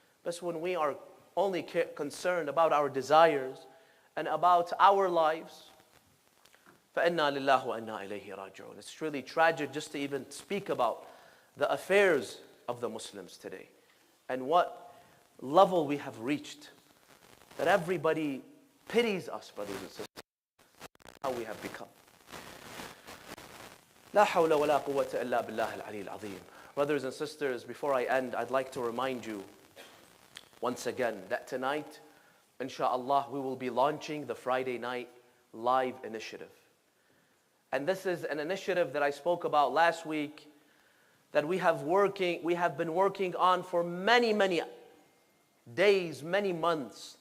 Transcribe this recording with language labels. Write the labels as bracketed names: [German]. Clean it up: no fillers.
[English] But when we are only concerned about our desires and about our lives, [Arabic] فَإِنَّا لِلَّهِ وَإِنَّا إِلَيْهِ رَاجِعُونَ. [English] It's really tragic just to even speak about the affairs of the Muslims today and what level we have reached, that everybody pities us, brothers and sisters, how we have become. [Arabic] لا حول ولا قوة إلا بالله العلي العظيم. [English] Brothers and sisters, before I end, I'd like to remind you once again that tonight, inshallah, we will be launching the Friday night live initiative. And this is an initiative that I spoke about last week that we have been working on for many, many days, many months.